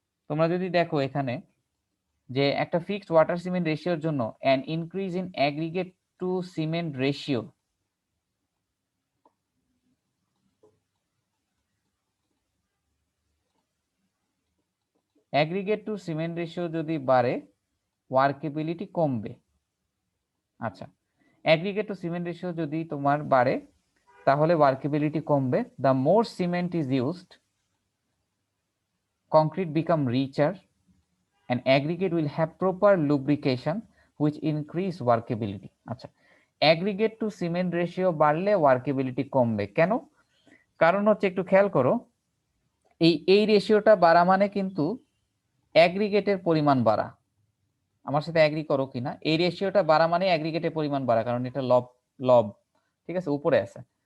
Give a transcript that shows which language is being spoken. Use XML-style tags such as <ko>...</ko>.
<bn>তোমরা যদি দেখো এখানে যে একটা ফিক্সড ওয়াটার সিমেন্ট রেশিওর জন্য</bn> <en>an increase in aggregate to cement ratio</en> <bn>aggregate two cement ratio যদি বাড়ে ওয়ার্কেবিলিটি কমবে। আচ্ছা, অ্যাগ্রিগেট টু সিমেন্ট রেশিও যদি তোমার বাড়ে তাহলে ওয়ার্কেবিলিটি কমবে।</bn> <en>The more cement is used concrete become richer and aggregate will have proper lubrication which increase workability.</en> <bn>আচ্ছা, aggregate to cement ratio বাড়লে workability কমবে কেন? কারণ হচ্ছে একটু খেয়াল করো, এই রেশিওটা বাড়া মানে কিন্তু অ্যাগ্রিগেটের পরিমাণ বাড়া। আমার সাথে অ্যাগ্রি করো কিনা? এই রেশিওটা বাড়া মানে অ্যাগ্রিগেটের পরিমাণ বাড়া, কারণ এটা লব লব, ঠিক আছে, উপরে আছে।</bn>